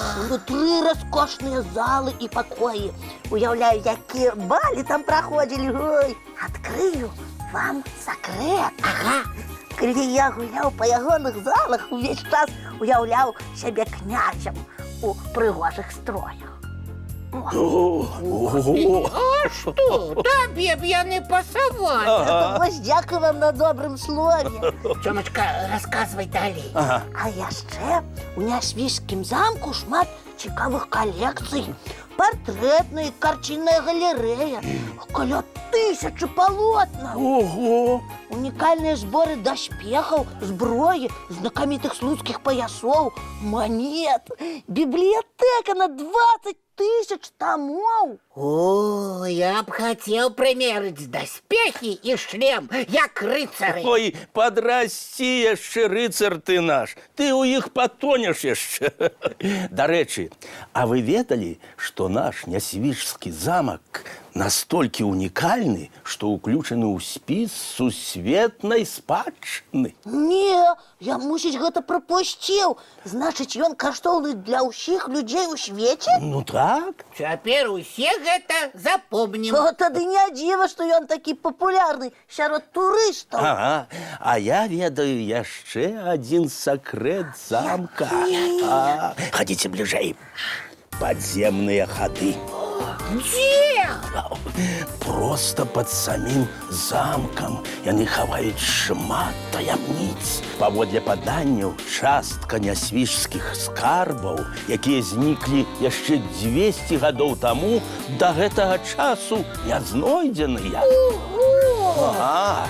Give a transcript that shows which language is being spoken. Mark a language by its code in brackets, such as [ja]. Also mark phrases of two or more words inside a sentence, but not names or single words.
[be] Унутры раскошныя залы і пакоі. Уяўляю, якія балі там праходзілі. Ой, адкрыю вам сакрэт. Ага. Калі я гуляў па ягоных залах, увесь час уяўляў сябе князем у прыгожых строях. [ru] А что? [uk] Тобі б я не пасавала. Ось дякую вам на добрым слове. [ru] Тёмочка, рассказывай далей. Ага. [be] А яшчэ у Нясвіжскім замку шмат цікавых калекцый. Партрэтная, карцінная галерэя, каля 1000 палотнаў. Ого! Унікальныя зборы даспехаў, зброі, знакамітых слуцкіх паясоў, манет, бібліятэка на 20 000 томов. [ru] О, я б хотел примерить доспехи и шлем, [be] як рыцары. Ой, подрасти яшчэ, рыцар ты наш. Ты у іх патонеш яшчэ. Дарэчы, а вы ведалі, што наш Нясвіжскі замак настолькі унікальны, што ўключаны ў спіс сусветнай спадчыны? Не, я, мусіць, гэта прапусціў. Значыць, ён каштоўны для ўсіх людзей у свеце? Ну так. Цяпер усе гэта запомнім. О, тады не дзіва, што ён такі папулярны сярод турыстаў. Ага, а я ведаю яшчэ адзін сакрэт замка. Ходите бліжэй. Подземныя хады. [ru] Где? Просто под самим замком [be] яны хаваюць шмат таямніц. Паводле паданняў, частка нясвіжскіх скарбаў, якія зніклі яшчэ 200 гадоў таму, да гэтага часу не знойдзеныя. Ага.